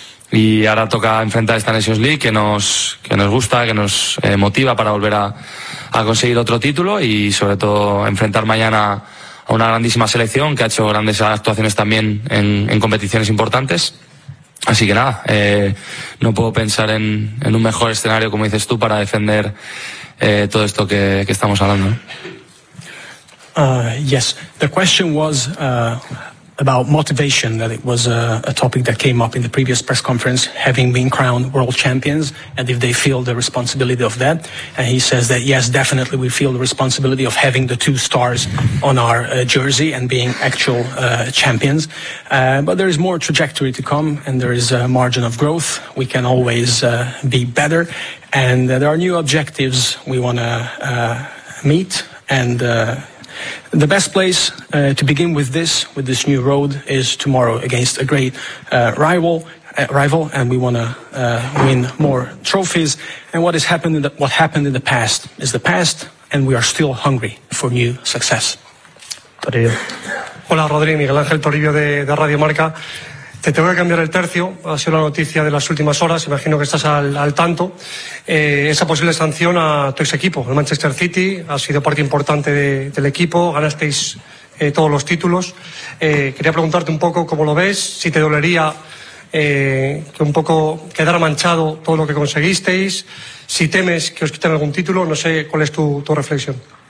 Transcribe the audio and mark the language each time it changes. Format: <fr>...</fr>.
<es>Y ahora toca enfrentar esta Nations League que nos gusta, que nos motiva para volver a conseguir otro título y sobre todo enfrentar mañana a una grandísima selección que ha hecho grandes actuaciones también en competiciones importantes. Así que nada, no puedo pensar en un mejor escenario, como dices tú, para defender todo esto que estamos hablando.</es> <en>Yes, the question was about motivation, that it was a topic that came up in the previous press conference, having been crowned world champions, and if they feel the responsibility of that. And he says that, yes, definitely we feel the responsibility of having the two stars on our jersey and being actual champions. But there is more trajectory to come, and there is a margin of growth. We can always be better. And there are new objectives we want to meet. And the best place to begin with this new road, is tomorrow against a great rival, and we want to win more trophies. And what has happened, what happened in the past is the past, and we are still hungry for new success.</en> <es>Toribio. Hola, Rodri. Miguel Ángel Toribio de Radio Marca. Te tengo que cambiar el tercio, ha sido la noticia de las últimas horas, imagino que estás al tanto. Esa posible sanción a tu ex equipo, el Manchester City, ha sido parte importante del equipo, ganasteis todos los títulos. Quería preguntarte un poco cómo lo ves, si te dolería que un poco quedara manchado todo lo que conseguisteis, si temes que os quiten algún título, no sé cuál es tu reflexión.</es>